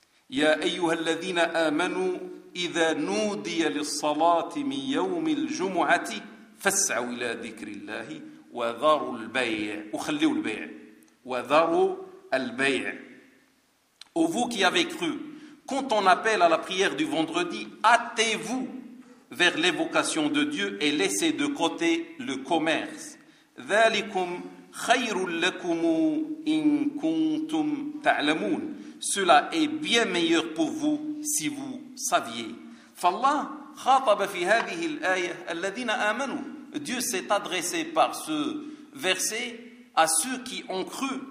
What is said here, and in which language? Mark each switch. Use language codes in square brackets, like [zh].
[ar] يا أيها الذين آمنوا إذا نودي للصلاة من يوم الجمعة فاسعوا إلى ذكر الله وذروا البيع وخلوا البيع وذروا البيع. [fr] Ô vous qui avez cru, quand on appelle à la prière du vendredi, hâtez-vous vers l'évocation de Dieu et laissez de côté le commerce. [ar] ذلكم خير لكم إن كنتم تعلمون. [fr] Cela est bien meilleur pour vous si vous saviez. [ar] فالله خاطب في هذه الآية الذين آمنوا. [fr] Dieu s'est adressé par ce verset à ceux qui ont cru.